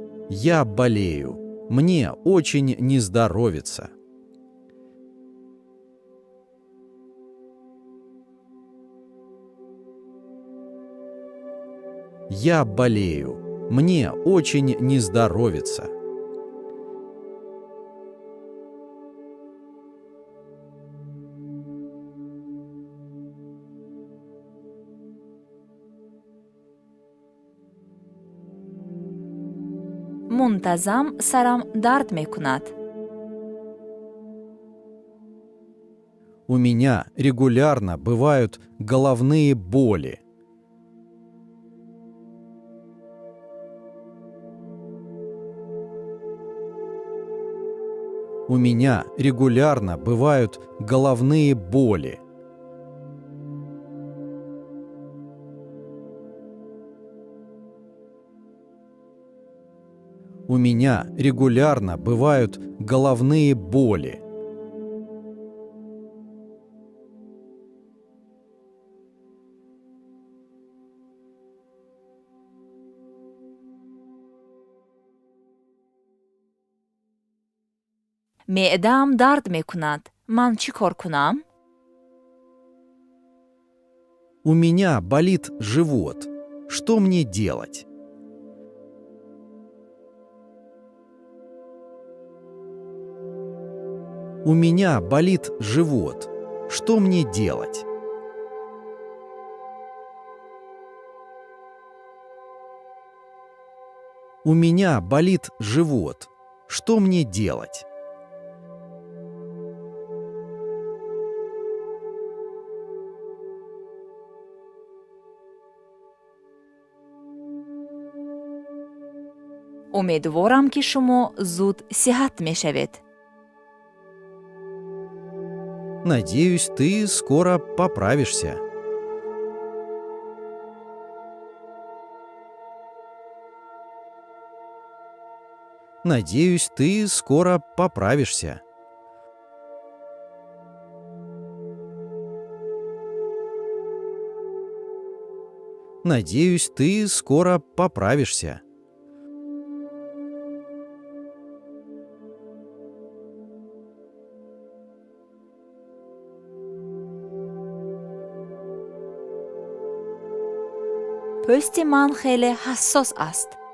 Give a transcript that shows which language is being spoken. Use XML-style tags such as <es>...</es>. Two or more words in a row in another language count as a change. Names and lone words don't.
<ru>Я болею. Мне очень не здоровится. Я болею. Мне очень не здоровится.</ru> <tg>мунтазам сарам дард мекунад.</tg> <ru>У меня регулярно бывают головные боли. У меня регулярно бывают головные боли. У меня регулярно бывают головные боли.</ru> <tg>меъдаам дард мекунад. ман чӣ кор кунам?</tg> <ru>У меня болит живот. Что мне делать? У меня болит живот. Что мне делать? У меня болит живот. Что мне делать?</ru> <tg>умедворам ки шумо зуд сиҳат мешавед.</tg> <ru>Надеюсь, ты скоро поправишься. Надеюсь, ты скоро поправишься. Надеюсь, ты скоро поправишься.</ru> <tg>пӯсти ман хеле ҳассос аст.</tg>